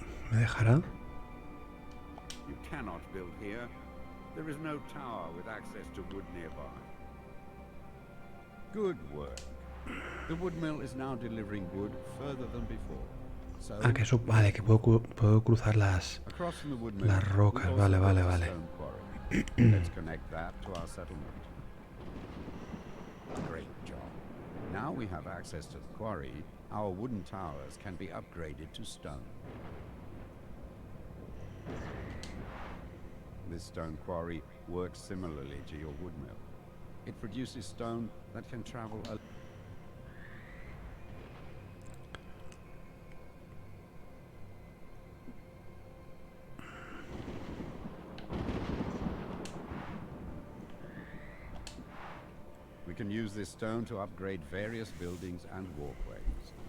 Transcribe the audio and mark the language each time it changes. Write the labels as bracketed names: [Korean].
[Spanish] ¿Me dejará? [English] You cannot build here. There is no tower with access to wood nearby. Good work. The wood mill is now delivering wood further than before. So [Spanish] Ah, que eso, vale, que puedo cruzar las rocas, vale, vale, vale. [English] Let's connect that to our settlement. Great job. Now we have access to the quarry, our wooden towers can be upgraded to stone. This stone quarry works similarly to your wood mill. It produces stone that can travel a We can use this stone to upgrade various buildings and walkways.